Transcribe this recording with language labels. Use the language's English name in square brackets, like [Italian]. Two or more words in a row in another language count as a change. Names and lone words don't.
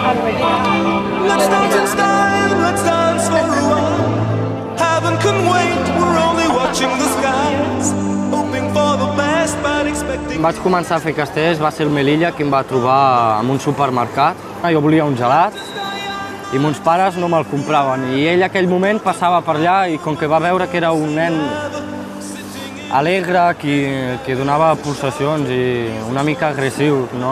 [English] Let's dance in style, let's dance for a while. Heaven can wait, we're only watching the skies. Hoping for the best, but expecting... [Catalan] Vaig començar a fer castells, va ser el Melilla qui em va trobar en un supermercat. Jo volia un gelat i mons pares no me'l compraven. I ell aquell moment passava per allà i com que va veure que era un nen alegre, qui donava pulsacions i una mica agressiu, no?